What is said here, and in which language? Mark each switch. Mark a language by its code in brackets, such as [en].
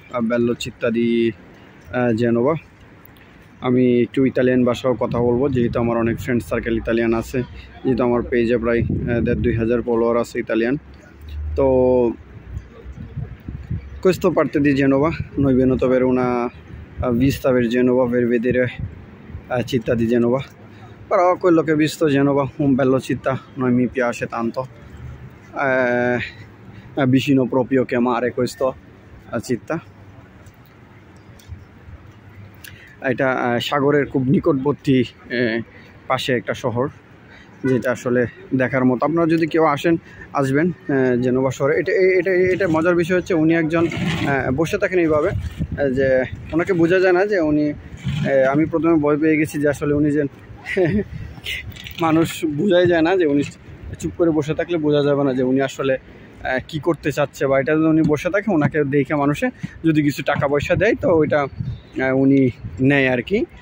[it] বেল্লো চিত্তা দি জেনোভা। [bn] আমি একটু Italian ভাষাও কথা বলবো, যেহেতু আমার অনেক ফ্রেন্ড সার্কেল ইতালিয়ান আছে, যেহেতু আমার পেজে প্রায় 1,500 ফলোয়ার আছে ইতালিয়ান। [it] তো questo parte di Genova, noi venuto per una vista per Genova, per vedere la città di Genova. Però quello che ho visto Genova, un bello città, non mi piace tanto, è vicino proprio che mare questo città. [bn] এটা সাগরের খুব নিকটবর্তী পাশে একটা শহর, যেটা আসলে দেখার মতো। আপনারা যদি কেউ আসবেন জেনোভা শহরে। এটা মজার বিষয় হচ্ছে, উনি একজন বসে থাকেন এইভাবে, যে ওনাকে বোঝা যায় না যে উনি, আমি প্রথমে ভয় পেয়ে গেছি যে আসলে উনি যে মানুষ বোঝাই যায় না যে উনি চুপ করে বসে থাকলে বোঝা যাবে না যে উনি আসলে কি করতে চাচ্ছে, বা এটা যদি উনি বসে থাকে ওনাকে দেখে মানুষে যদি কিছু টাকা পয়সা দেয় তো ওইটা উনি নেয় আর কি।